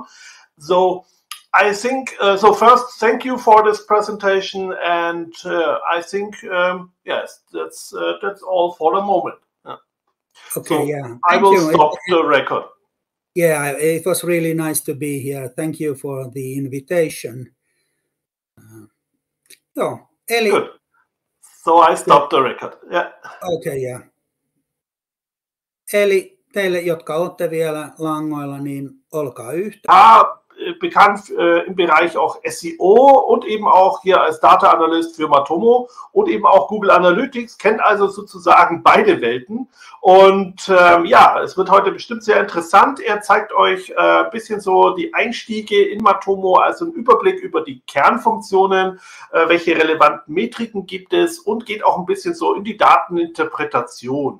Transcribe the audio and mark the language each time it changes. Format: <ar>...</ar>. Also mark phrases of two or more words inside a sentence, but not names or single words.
<en>So I think, so first, thank you for this presentation, and I think, yes, that's all for the moment. Okay, so yeah. I will stop the record. Yeah, it was really nice to be here. Thank you for the invitation. Eli... Good. So I stop the record. Yeah. Okay, yeah.</en> <fi>Eli teille, jotka olette vielä langoilla, niin olkaa yhtä.</fi> <de>Bekannt im Bereich auch SEO und eben auch hier als</de> <en>Data Analyst</en> <de>für Matomo und eben auch Google Analytics, kennt also sozusagen beide Welten. Und ja, es wird heute bestimmt sehr interessant. Er zeigt euch ein bisschen so die Einstiege in Matomo, also einen Überblick über die Kernfunktionen, welche relevanten Metriken gibt es und geht auch ein bisschen so in die Dateninterpretation.</de>